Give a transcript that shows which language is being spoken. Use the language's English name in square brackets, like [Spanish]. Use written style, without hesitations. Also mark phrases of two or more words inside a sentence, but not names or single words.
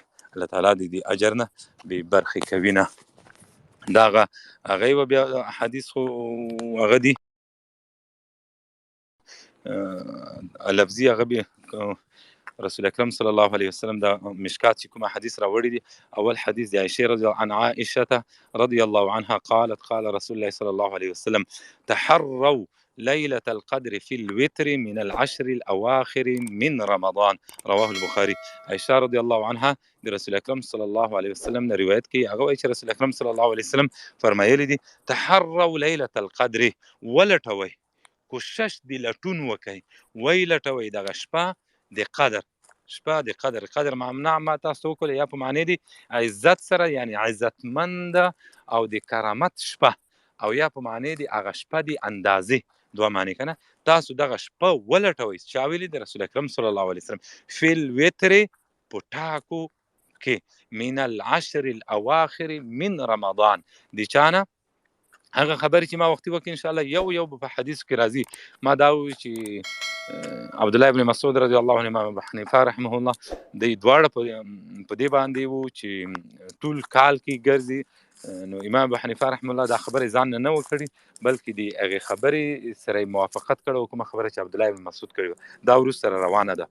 [Pashto] الله تعالی د دې اجر نه بې برخې کوي نه. دغه هغې و بیا حدیث خو هغه دي لفظي، هغه به رسول اکرم [Arabic] صلی الله علیه وسلم [Pashto] دا مشکات چې کومه حدیث راوړی دي. اول حدیث د [Arabic] عائشه رضی الله عنها قالت قال رسول الله صلی الله علیه وسلم تحروا ليلة القدر في الوتر من العشر الأواخر من رمضان رواه البخاري. [Pashto] عائشه [Arabic] رضی الله عنها [Pashto] د رسول اکرم [Arabic] صلی الله علیه وسلم [Pashto] نه روایت کوي، هغه وایي چې رسول اکرم [Arabic] صلی الله علیه وسلم [Pashto] فرمایلی دي [Arabic] تحروا ليلة القدر، [Pashto] ولټوئ، کوشش د لټون وکئ، وی لټوئ دغه شپه د قدر، شپه د قدر. قدر معنا ما تاسو ته وکړله، یا په معنی د عزت سره، یعنی عزتمند او د کرامت شپه، او یا په معنی د هغه شپه د اندازې، دوه معنی کنه. تاسو دغه شپه ولټوئ. چا ویلي؟ د رسول اکرم [Arabic] صلی الله علیه وسلم. فی الوتر [Pashto] په ټاکو کې، [Arabic] من العشر الاواخر من رمضان، [Pashto] د چانه هغه خبرې چې ما وختي وکړي [Arabic] ان شاء الله [Pashto] یو په حدیث کې راځي. ما دا وی چې عبدالله ابن مسعود [Arabic] رضی الله عنه، [Pashto] امام ابو حنیفه [Arabic] رحمه الله، [Pashto] د دواړه په دې باندې وو چې ټول کال کې ګرځي. نو امام ابو حنیفه [Arabic] رحمه الله [Pashto] دا خبرې ځان نه وکړي، بلکې د هغې خبرې سره موافقت کړی، کومه خبره چې عبدالله ابن مسعود کړې دا وروسته روانه ده.